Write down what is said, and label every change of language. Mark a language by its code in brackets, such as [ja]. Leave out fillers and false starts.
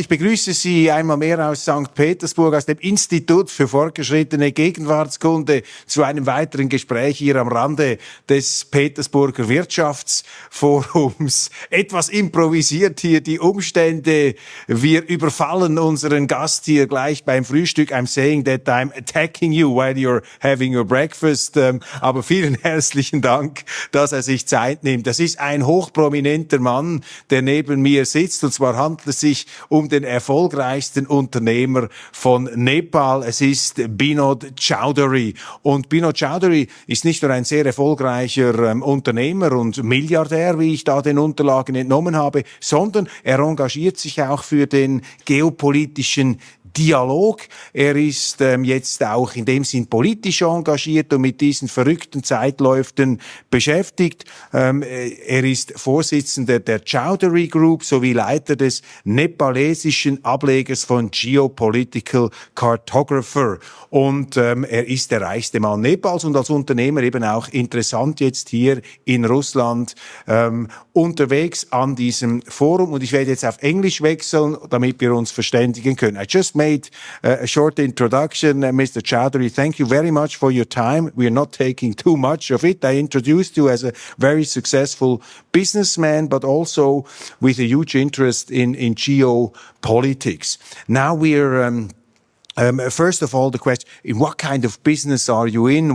[de] Ich begrüße Sie einmal mehr aus St. Petersburg, aus dem Institut für fortgeschrittene Gegenwartskunde, zu einem weiteren Gespräch hier am Rande des Petersburger Wirtschaftsforums. Etwas improvisiert hier die Umstände. Wir überfallen unseren Gast hier gleich beim Frühstück. [en] I'm saying that I'm attacking you while you're having your breakfast. [de] Aber vielen herzlichen Dank, dass er sich Zeit nimmt. Das ist ein hochprominenter Mann, der neben mir sitzt. Und zwar handelt es sich um den erfolgreichsten Unternehmer von Nepal. Es ist Binod Chaudhary. Und Binod Chaudhary ist nicht nur ein sehr erfolgreicher Unternehmer und Milliardär, wie ich da den Unterlagen entnommen habe, sondern er engagiert sich auch für den geopolitischen Dialog. Er ist jetzt auch in dem Sinn politisch engagiert und mit diesen verrückten Zeitläuften beschäftigt. Er ist Vorsitzender der Chaudhary Group sowie Leiter des nepalesischen Ablegers von Geopolitical Cartographer. Und er ist der reichste Mann Nepals und als Unternehmer eben auch interessant jetzt hier in Russland unterwegs an diesem Forum. Und ich werde jetzt auf Englisch wechseln, damit wir uns verständigen können. [en] I just made a short introduction, Mr. Chaudhary. Thank you very much for your time. We are not taking too much of it. I introduced you as a very successful businessman, but also with a huge interest in geopolitics. Now we're first of all, the question, in what kind of business are you in?